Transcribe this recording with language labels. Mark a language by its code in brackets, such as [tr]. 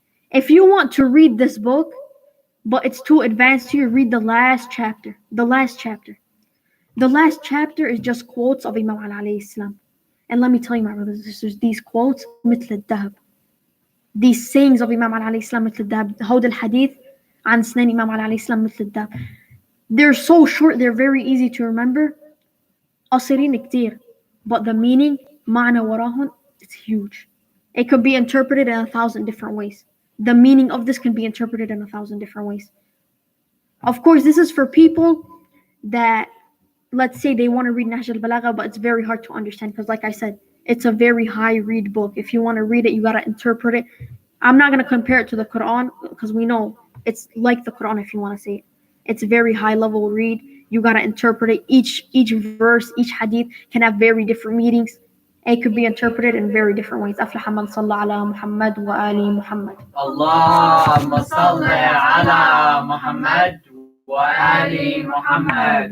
[en] If you want to read this book, but it's too advanced to you, read the last chapter. The last chapter. The last chapter is just quotes of Imam Ali alayhi salam. And let me tell you, my brothers and sisters, these quotes, [ar] مثل الذهب. [en] These sayings of Imam Ali alayhi salam, [ar] مثل الذهب. هود الحديث عن سنن Imam Ali alayhi salam, مثل الذهب. [en] They're so short, they're very easy to remember. [ar] قصيرين كتير. [en] But the meaning, [ar] معنى وراهن, [en] it's huge. It could be interpreted in 1,000 different ways. The meaning of this can be interpreted in 1,000 different ways. Of course, this is for people that, let's say they want to read Nahj al-Balagha, but it's very hard to understand because, like I said, it's a very high read book. If you want to read it, you got to interpret it. I'm not going to compare it to the Quran because we know it's like the Quran if you want to say it. It's a very high level read. You got to interpret it. Each verse, each hadith can have very different meanings. It could be interpreted in very different ways. [ar] أفلح من صلى على محمد وآل محمد. اللهم صل على محمد وآل محمد.